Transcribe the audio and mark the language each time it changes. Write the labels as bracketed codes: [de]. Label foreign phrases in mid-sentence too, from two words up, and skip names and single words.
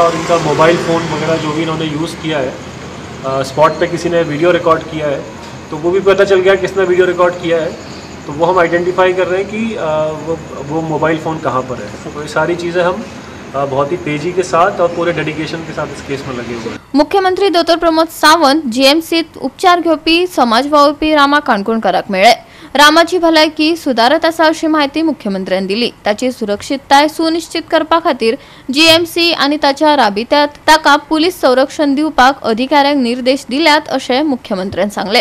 [hi] और इनका [en] mobile phone [hi] वगैरह जो भी इन्होंने यूज़ किया है, स्पॉट पे किसी ने [en] video record [hi] किया है तो वो भी पता चल गया किसने [en] video record [hi] किया है. तो वो हम आइडेंटिफाई कर रहे हैं कि वो [en] mobile phone [hi] कहाँ पर है. तो ये सारी चीज़ें हम बहुत ही तेजी के साथ और पूरे डेडिकेशन के साथ इस केस में लगे हुए हैं. [kok] मुख्यमंत्री दोतोर प्रमोद सावंत जीएमसीत उपचार घेवपी समाज वावुरपी रामा काणकोणकाराक मेळ्ळे. रामाची भलायकी सुदारत आसा अशी माहिती मुख्यमंत्र्यांनी दिली. ताची सुरक्षितताय सुनिश्चित करपा खातीर जीएमसी आनी ताच्या राबित्यात ताका पुलीस संरक्षण दिवपाक अधिकाऱ्यांक निर्देश दिल्यात अशें मुख्यमंत्र्यांनी सांगले.